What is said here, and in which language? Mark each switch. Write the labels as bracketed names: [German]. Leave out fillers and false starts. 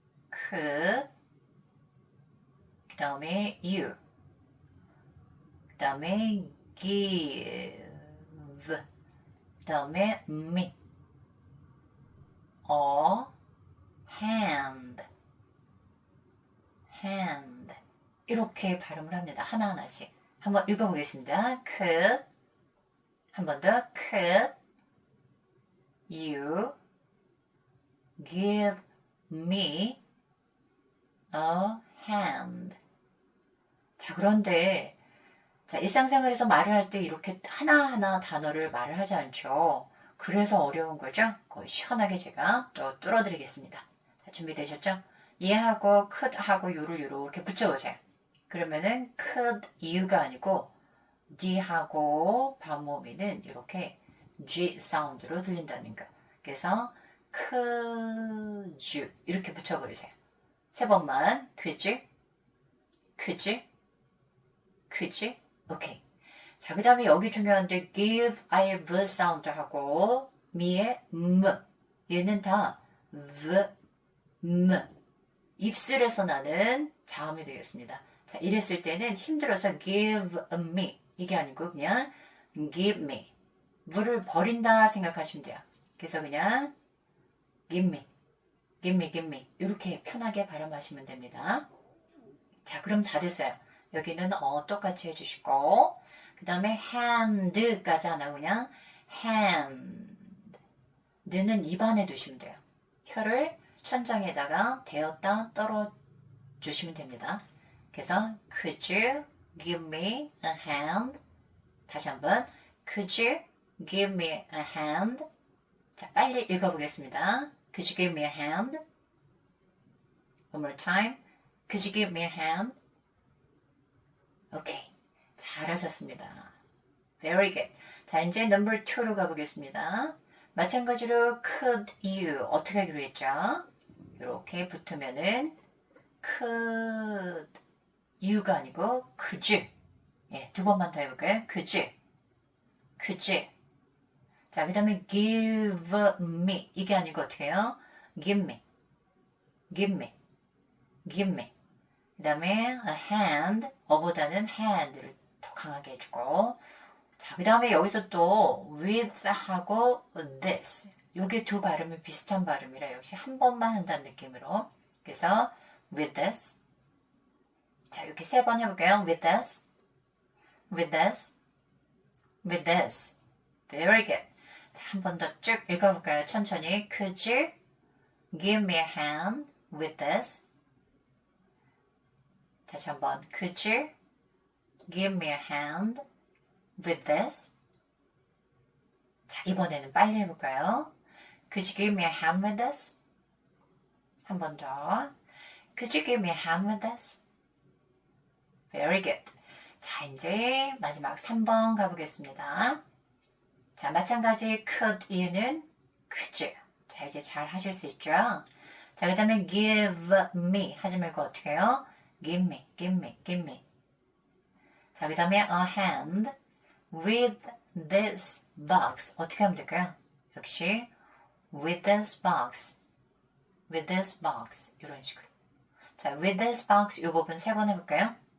[Korean] 그 다음에 you, 그 다음에 give, 그 다음에 me, a hand, hand. 이렇게 발음을 합니다. 하나하나씩. 한번 읽어보겠습니다. [English] could, [Korean] 한 번 더, [English] could you give me a hand? [Korean] 자, 그런데 자, 일상생활에서 말을 할 때 이렇게 하나하나 단어를 말을 하지 않죠. 그래서 어려운 거죠. 그거 시원하게 제가 또 뚫어드리겠습니다. 자, 준비되셨죠? 얘하고 could하고 you를 이렇게 붙여보세요. 그러면은 could you가 아니고 d하고 반모음에는 이렇게 g 사운드로 들린다는 거. 그래서 could you 이렇게 붙여버리세요. 세 번만 [English] could you, could you, could you. [Korean] 오케이. 자, 그 다음에 여기 중요한데 give, I, v 사운드하고 me의 얘는 다 v, 입술에서 나는 자음이 되겠습니다. 자, 이랬을 때는 힘들어서 give me 이게 아니고 그냥 give me. 물을 버린다 생각하시면 돼요. 그래서 그냥 [English] give me, give me, give me [Korean] 이렇게 편하게 발음하시면 됩니다. 자, 그럼 다 됐어요. 여기는 똑같이 해주시고 그 다음에 hand까지 안 하고 그냥 hand. 는 입안에 두시면 돼요. 혀를 천장에다가 대었다 떨어주시면 됩니다. 그래서 [English] could you give me a hand? 다시 한번 could you give me a hand? [Korean] 자, 빨리 읽어보겠습니다. [English] Could you give me a hand? One more time. Could you give me a hand? 오케이. [Korean] 잘하셨습니다. [English] Very good. [Korean] 자, 이제 number 2로 가보겠습니다. 마찬가지로 could you 어떻게 하기로 했죠? 이렇게 붙으면은 could you가 아니고 could you. 예, 두 번만 더 해볼까요? [English] could you, could you. [Korean] 자, 그 다음에 give me 이게 아니고 어떻게 해요? [English] give me, give me, give me. [Korean] 그 다음에 a hand, 어보다는 hand를 더 강하게 해주고 자, 그 다음에 여기서 또 with하고 this 요게 두 발음이 비슷한 발음이라 역시 한 번만 한다는 느낌으로 그래서 with this 자, 이렇게 세 번 해볼게요. [English] with this, with this, with this. Very good. [Korean] 한 번 더 쭉 읽어볼까요? 천천히. [English] Could you give me a hand with this? [Korean] 다시 한번. [English] Could you give me a hand with this? [Korean] 자, 이번에는 빨리 해볼까요? [English] Could you give me a hand with this? [Korean] 한 번 더. [English] Could you give me a hand with this? Very good. [Korean] 자, 이제 마지막 3번 가보겠습니다. 자, 마찬가지 could you는 could you. 자, 이제 잘 하실 수 있죠? 자, 그 다음에 give me 하지 말고 어떻게 해요? [English] give me, give me, give me. [Korean] 자, 그 다음에 [English] a hand with this box. [Korean] 어떻게 하면 될까요? 역시 [English] with this box, with this box [Korean] 이런 식으로. 자, with this box 이 부분 세 번 해볼까요?